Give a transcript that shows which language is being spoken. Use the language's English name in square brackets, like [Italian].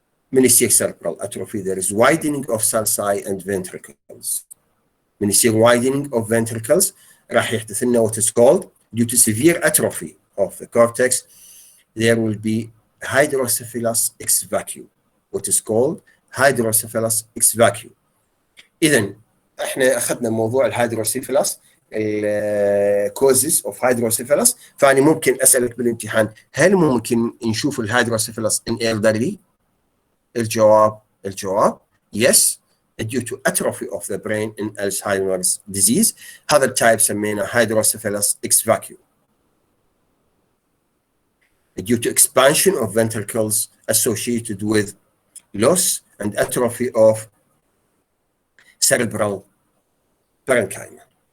[English] When you say cerebral atrophy, there is widening of sulci and ventricles. When you say widening of ventricles, [Arabic] راح يحدث لنا [English] what is called, due to severe atrophy of the cortex, there will be hydrocephalus ex vacuo. What is called hydrocephalus ex vacuo. [Arabic] إذن احنا اخذنا موضوع الهيدروسيفلس، الكوزز اوف هيدروسيفلس، فاني ممكن اسالك بالامتحان هل ممكن نشوف الهيدروسيفلس ان elderly؟ الجواب [English] yes, due to atrophy of the brain in Alzheimer's disease. [Arabic] هذا التايب سميناه hydrocephalus ex vacuo. [English] Due to expansion of ventricles associated with loss and atrophy of cerebral parenchyma.